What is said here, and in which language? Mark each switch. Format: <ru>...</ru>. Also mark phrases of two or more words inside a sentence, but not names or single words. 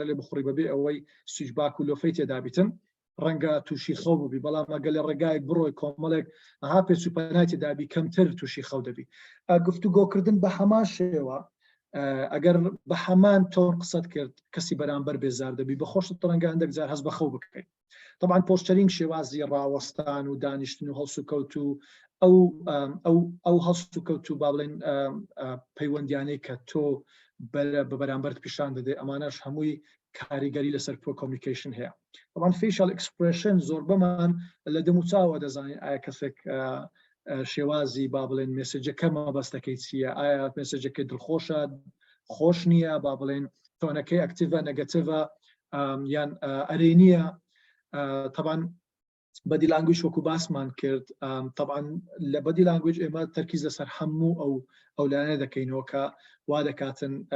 <ckb>لێ بخوڕی بەبێ ئەوەی سویچباک و لۆفەی تێدا بیتن ڕەنگە تووشی خەو بووبی بەڵام ئەگەر لە ڕێگایەک بڕۆی کۆمەڵێک ئەها پێچ و پەنای تێدابی کەمتر تووشی خەو دەبی گفتوگۆکردن بە هەمان شێوە ئەگەر بە هەمان تۆن قسەت کرد کەسی بەرامبەر بێزار دەبی بەخۆشت ڕەنگە هەندێک جار هەست بە خەو بکەیت طبعا پۆستەرینگ شێوازی ڕاوەستان و دانیشتن و هەڵس و کەوت و ئەو هەست و کەوت و با بڵێن پەیوەندیانەی کە تۆ بە بەرامبەرت پیشان دەدەی ئەمانەش هەمووی کاریگەری لەسەر communication هەیە طبعا</ckb> <en>facial expression</en> <ckb>زۆر بەمان لە دەم و چاوە دەزانین ئایا کەسێک شێوازی با بڵێن مێسێجەکە مەبەستەکەی چییە ئایا مێسێجەکەی دڵخۆشە خۆش نییە با بڵێن تۆنەکەی ئەکتیڤە نەگەتیڤە یان ئەرێنیە طبعا</ckb> <en>body language</en> <ckb>وەکو باسمان کرد طبعا لە</ckb> <en>body language</en> <ckb>ئێمە تەرکیز لەسەر هەموو ئەو لایەنە دەکەینەوە کە وا دەکاتن</ckb>